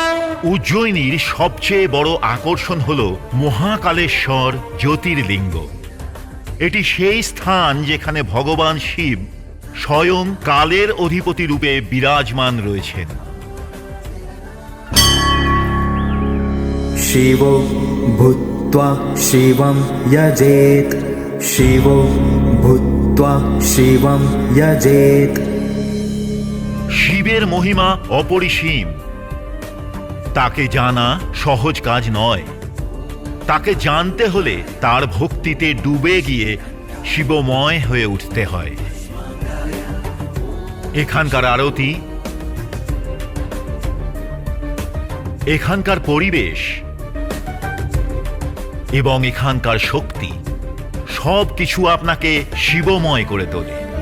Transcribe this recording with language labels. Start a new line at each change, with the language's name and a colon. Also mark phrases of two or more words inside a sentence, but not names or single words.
Bangla: উজ্জয়িনীর সবচেয়ে বড় আকর্ষণ হল মহাকালেশ্বর জ্যোতির্লিঙ্গ। এটি সেই স্থান যেখানে ভগবান শিব স্বয়ং কালের অধিপতি রূপে বিরাজমান রয়েছেন।
Sanskrit: शिवो भूत्वा शिवं यजेत् शिवो भूत्वा शिवं यजेत्
Bangla: শিবের মহিমা অপরিসীম। তাকে জানা সহজ কাজ নয়। তাকে জানতে হলে তার ভক্তিতে ডুবে গিয়ে শিবময় হয়ে উঠতে হয়। এখানকার আরতি, এখানকার পরিবেশ এবং এখানকার শক্তি সব কিছু আপনাকে শিবময় করে তোলে।